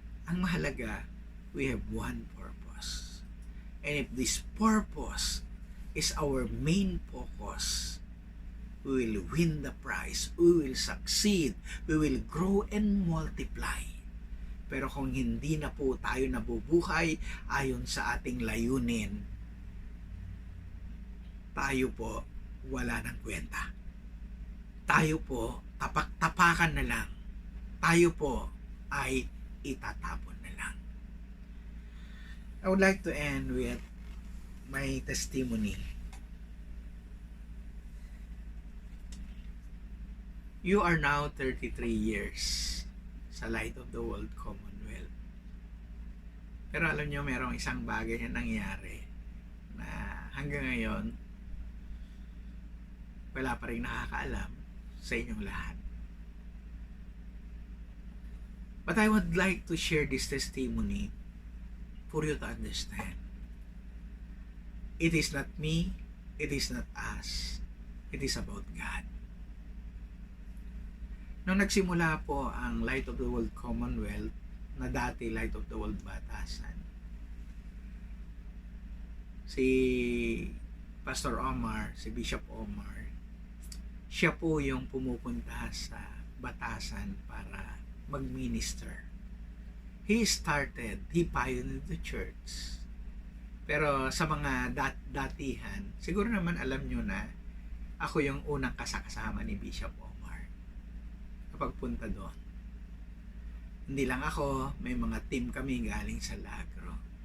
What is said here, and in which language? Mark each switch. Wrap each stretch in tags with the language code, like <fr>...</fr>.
<tl>Ang mahalaga,</tl> <en>we have one purpose. And if this purpose is our main focus, we will win the prize, we will succeed, we will grow and multiply.</en> <tl>Pero kung hindi na po tayo nabubuhay ayon sa ating layunin, tayo po wala ng kwenta. Tayo po tapak-tapakan na lang. Tayo po ay itatapon na lang.</tl> <en>I would like to end with my testimony. You are now 33 years sa Light of the World Commonwealth.</en> <tl>Pero alam nyo, merong isang bagay na nangyari na hanggang ngayon, wala pa rin nakakaalam sa inyong lahat.</tl> <en>But I would like to share this testimony for you to understand. It is not me, it is not us, it is about God.</en> <tl>Nung nagsimula po ang Light of the World Commonwealth, na dati Light of the World Batasan, si Pastor Omar, si Bishop Omar, siya po yung pumupunta sa Batasan para mag-minister.</tl> <en>He pioneered the church.</en> <tl>Pero sa mga datihan, siguro naman alam nyo na ako yung unang kasama ni Bishop Omar kapag punta doon. Hindi lang ako, may mga team kami galing sa Lagro.</tl>